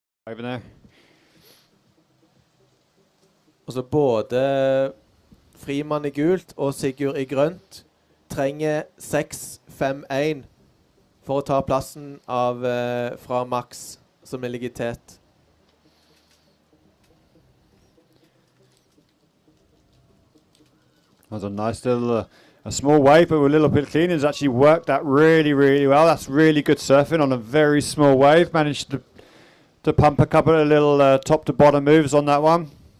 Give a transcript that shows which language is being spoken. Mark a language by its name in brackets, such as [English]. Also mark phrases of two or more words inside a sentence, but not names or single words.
[English] over there. [Norwegian] Altså både Frimann i gult og Sigurd i grønt trenger 6-5-1 for å ta plassen av fra Max, som ligger i tet. [English] That's a nice little, a small wave, but with a little bit clean. It's actually worked out really, really well. That's really good surfing on a very small wave. Managed to pump a couple of little top to bottom moves on that one.